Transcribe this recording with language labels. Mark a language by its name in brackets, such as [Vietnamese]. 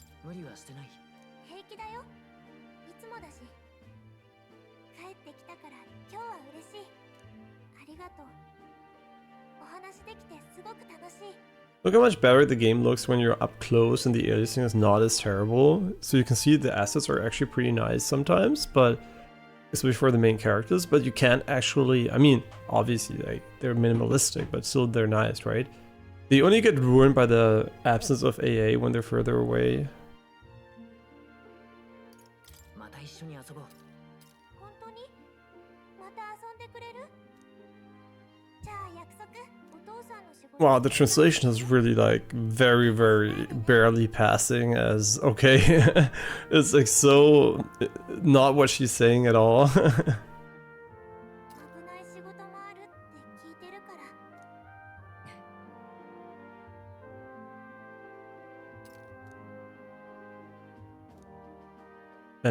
[Japanese] 無理はしてない。平気だよ。いつもだし。帰ってきたから今日は嬉しい。ありがとう。お話できてすごく楽しい。 [English] Look how much better the game looks when you're up close and the aliasing is not as terrible. So you can see the assets are actually pretty nice sometimes, but especially for the main characters, but you can't actually, I mean, obviously like they're minimalistic, but still they're nice, right? They only get ruined by the absence of AA when they're further away. [Japanese] また一緒に遊ぼう。本当に？また遊んでくれる？じゃあ約束。お父さんの仕事。 [English] Wow, the translation is really like very, very barely passing as okay. It's like so not what she's saying at all. [Japanese] 危ない仕事もあるって聞いてるから。